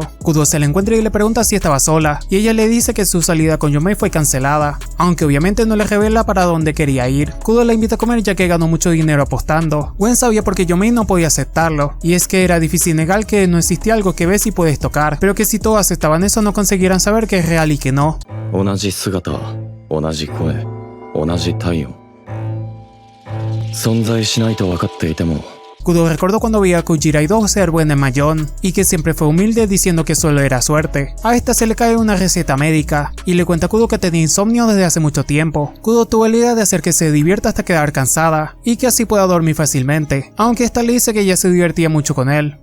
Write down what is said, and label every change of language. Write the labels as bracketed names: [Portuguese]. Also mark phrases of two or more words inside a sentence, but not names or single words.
[Spanish] Kudo se la encuentra y le pregunta si estaba sola, y ella le dice que su salida con Yomei fue cancelada, aunque obviamente no le revela para dónde quería ir. Kudo la invita a comer ya que ganó mucho dinero apostando. Gwen sabía por qué Yomei no podía aceptarlo, y es que era difícil negar que no existía algo que ves y puedes tocar, pero que si todos aceptaban eso no conseguirán saber que es real y que no. [Japanese] 存在しないと分かっていても [Spanish] Kudo recordó cuando veía a Kujirai 2 ser buena en Mahjong y que siempre fue humilde diciendo que solo era suerte. A esta se le cae una receta médica y le cuenta a Kudo que tenía insomnio desde hace mucho tiempo. Kudo tuvo la idea de hacer que se divierta hasta quedar cansada y que así pueda dormir fácilmente, aunque esta le dice que ella se divertía mucho con él.